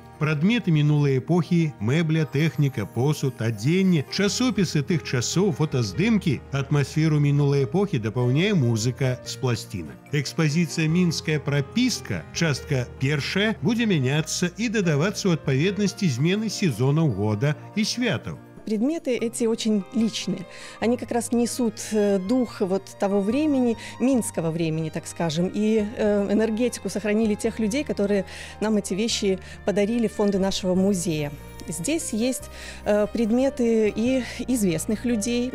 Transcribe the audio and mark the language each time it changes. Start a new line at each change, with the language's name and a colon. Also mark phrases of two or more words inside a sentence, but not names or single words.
Belarusian: Прадметы мінулай эпохі, мэбля, тэхніка, посуд, адзенне, часопісы тых часоў, фотаздымкі, атмасферу мінулай эпохі дапаўняе музыка з пласцінак. Экспазіцыя «Мінская прапістка», частка першая, будзе мяняцца и дадавацца ў адпаведнасці змены сезонаў года и святаў.
Russian: Предметы эти очень личные. Они как раз несут дух вот того времени, минского времени, так скажем, и энергетику сохранили тех людей, которые нам эти вещи подарили, фонды нашего музея. Здесь есть предметы и известных людей.